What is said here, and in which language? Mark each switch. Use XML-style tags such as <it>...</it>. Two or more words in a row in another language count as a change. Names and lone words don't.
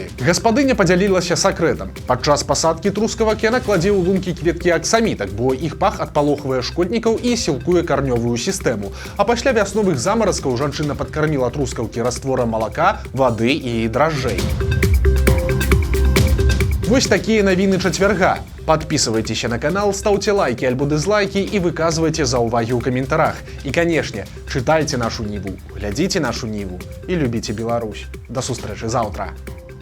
<be>Гаспадыня падзялілася сакрэтам. Падчас пасадкі трускавак яна кладзе ў лункі кветкі аксамітак, бо іх пах адпалохвае шкоднікаў і сілкуе карнёвую сістэму. А пасля вясновых замаразкаў жанчына падкарміла трускаўкі растворам малака, вады і дражджэй. Вось такія навіны чацвярга.</be> <ru>Подписывайтесь на канал, ставьте лайки альбо дизлайки и выказывайте</ru> <be>заўвагі ў каментарах.</be> <ru>И, конечно, читайте нашу Ниву, глядите нашу Ниву и любите Беларусь.</ru> <be>До сустрэчы заўтра.</be>